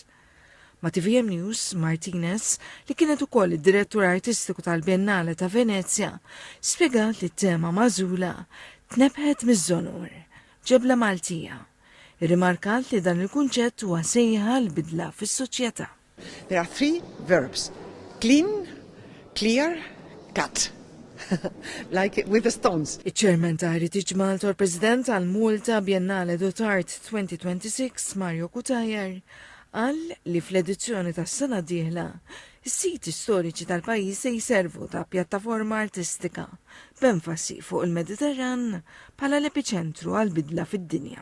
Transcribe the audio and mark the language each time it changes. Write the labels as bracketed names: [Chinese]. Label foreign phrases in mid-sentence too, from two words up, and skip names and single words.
[Maltese] Ma' TVM News, Martinez, li kienet ukoll id-direttur artistiku tal-Bjennale ta' Venezia, spjegat li t-tema magħżula tnebħet miż-żonur, ġebla Maltija. Irrimarkat li dan il-kunċett huwa sejħa l-bidla fis-soċjetà. [English] There are 3 verbs: clean, clear, cut. Like with the stones. [Maltese] Iċ-ċermen ta' Heritage Malta u l-President għal-Multa Biennale d'Art 2026 Mario Kutajer qal li fl-edizzjoni tas-sena d-dieħla is-siti storiċi tal-pajjiż se jservu ta' pjattaforma artistika b'enfasi fuq il-Mediterran bħala l-epiċentru għal-bidla fid-dinja.